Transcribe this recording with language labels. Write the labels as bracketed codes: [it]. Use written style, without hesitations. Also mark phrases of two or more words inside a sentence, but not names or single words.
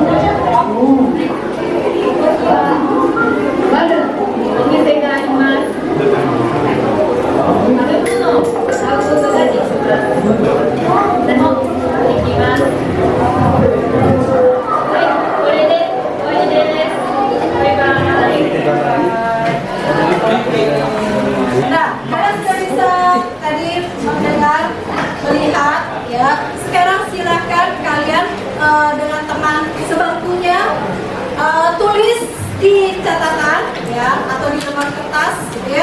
[ja] ここはあるお店があります。食べ物を買うことができます。何もできます。はい、これで終わりです。バイバイ。 [id] Nah, kalian sudah bisa tadi mendengar, melihat ya. Sekarang silakan kalian dengan teman sebangkunya tulis di catatan ya, atau di lembar kertas ya.